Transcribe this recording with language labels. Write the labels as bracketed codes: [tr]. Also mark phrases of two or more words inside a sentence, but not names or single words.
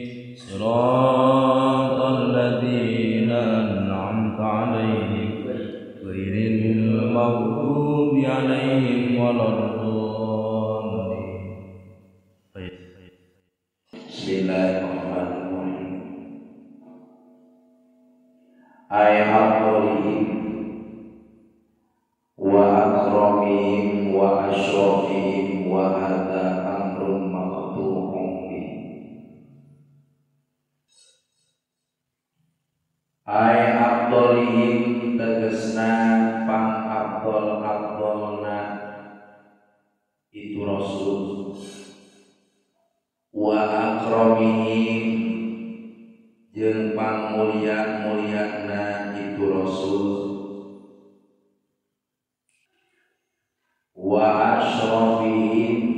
[ar] صراط الذين أنعمت عليهم غير المغضوب عليهم ولا الضالين. Bismillahirrahmanirrahim. أفضلهم وأكرمهم وأشرفهم وهذا أمر مقطوع به. [su] Ay abdolihim tegesna pang abdol-abdolna itu Rasul, [ar] وأكرمهم [su] jeung pangmulia-muliana itu Rasul, [ar] وأشرفهم